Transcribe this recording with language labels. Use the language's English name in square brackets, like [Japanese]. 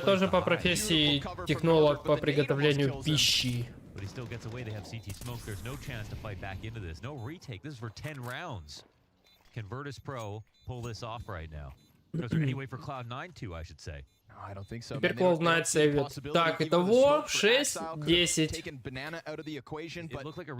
[Russian] тоже по профессии технолог по приготовлению пищи. [English] But he still gets away. They have CT smoke. There's no chance to fight back into this. No retake. This is for 10 rounds. Can Virtus.pro pull this off right now? Is there any way for Cloud9 to, I should say? I don't think so. [Russian] Теперь Cloud9 сейвит. Так, итого 6-10.